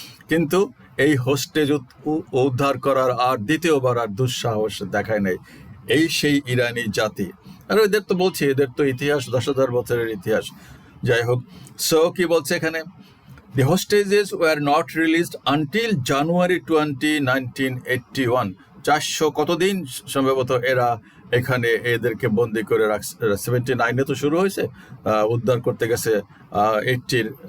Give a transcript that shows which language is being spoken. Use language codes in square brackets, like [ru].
[bn] কিন্তু এই হোস্টেজ উদ্ধার করার আর দ্বিতীয়বার আর দুঃসাহস দেখায় নাই এই সেই ইরানি জাতি। আর এদের তো বলছি, এদের তো ইতিহাস 10,000 বছরের ইতিহাস। যাই হোক, সো কি বলছে এখানে, [en] the hostages were not released until January 20, 1981. [bn] 400 কতদিন সম্ভবত এরা এখানে এদেরকে বন্দি করে রাখছে। 79-এ তো শুরু হয়েছে, উদ্ধার করতে গেছে 80-র